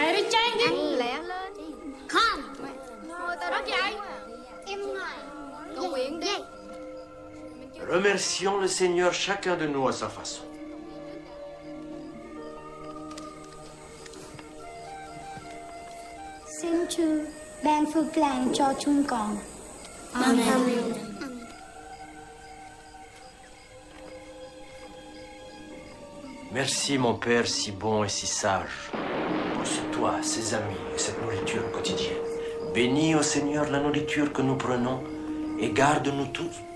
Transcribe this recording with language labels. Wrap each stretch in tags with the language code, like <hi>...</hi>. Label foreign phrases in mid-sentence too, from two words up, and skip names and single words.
<fr>जाएंगे Con Remercions le Seigneur chacun de nous à sa façon.</fr> <vi>Xin Chúa ban phước lành cho chúng con. Amen.</vi> <fr>Merci mon Père si bon et si sage pour ce toit, ces amis et cette nourriture quotidienne. Bénis au Seigneur la nourriture que nous prenons et garde-nous tous.</fr>